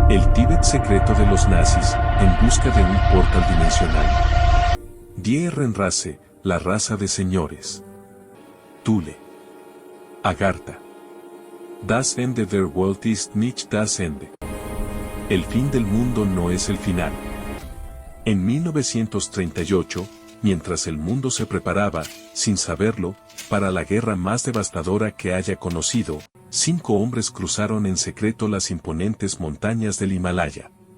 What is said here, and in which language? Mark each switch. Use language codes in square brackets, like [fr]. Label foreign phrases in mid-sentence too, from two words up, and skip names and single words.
[es] El Tíbet secreto de los nazis, en busca de un portal dimensional. [de] Die Renrasse, [es] la raza de señores. Thule. Agartha. [de] Das Ende der Welt ist nicht das Ende. [es] El fin del mundo no es el final. En 1938, mientras el mundo se preparaba, sin saberlo, para la guerra más devastadora que haya conocido, 5 hombres cruzaron en secreto las imponentes montañas del Himalaya.